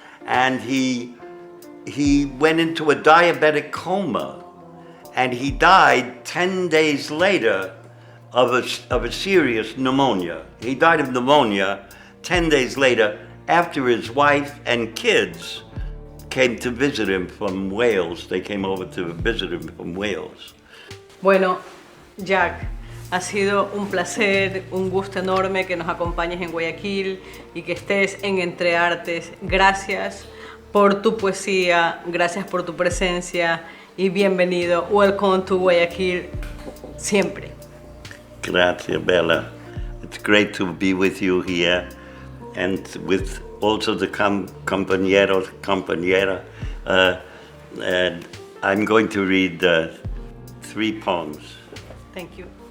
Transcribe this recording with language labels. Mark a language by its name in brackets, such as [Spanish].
[English] And he went into a diabetic coma, and he died 10 days later of a serious pneumonia. He died of pneumonia 10 days later after his wife and kids came to visit him from Wales. They came over to visit him from Wales. [Spanish] Bueno, Jack, ha sido un placer, un gusto enorme que nos acompañes en Guayaquil y que estés en Entre Artes. Gracias por tu poesía, gracias por tu presencia y bienvenido. [English] Welcome to Guayaquil siempre. [Spanish] Gracias, Bella. [English] It's great to be with you here and with also the compañera. And I'm going to read 3 poems. Thank you.